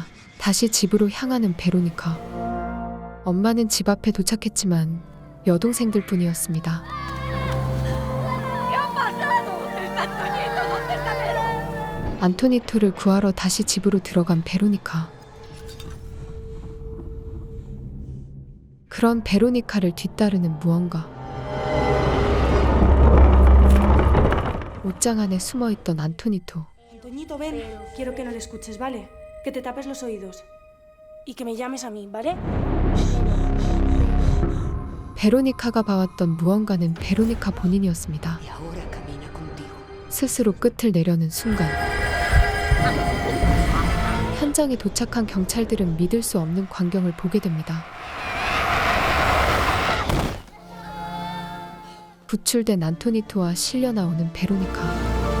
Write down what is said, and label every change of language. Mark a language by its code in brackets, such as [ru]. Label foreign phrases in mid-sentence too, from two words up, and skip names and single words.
[ko] 다시 집으로 향하는 베로니카. 엄마는 집 앞에 도착했지만 여동생들 뿐이었습니다. 안토니토를 구하러 다시 집으로 들어간 베로니카. 그런 베로니카를 뒤따르는 무언가. 옷장 안에 숨어있던 안토니토. [es] Antoñito, ven. Quiero que no le escuches, ¿vale? Que te tapes los oídos. Y que me llames a mí, ¿vale? [ko] 베로니카가 봐왔던 무언가는 베로니카 본인이었습니다. [es] Y ahora camina contigo. [ko] 스스로 끝을 내려는 순간 현장에 도착한 경찰들은 믿을 수 없는 광경을 보게 됩니다. 구출된 안토니토와 실려 나오는 베로니카.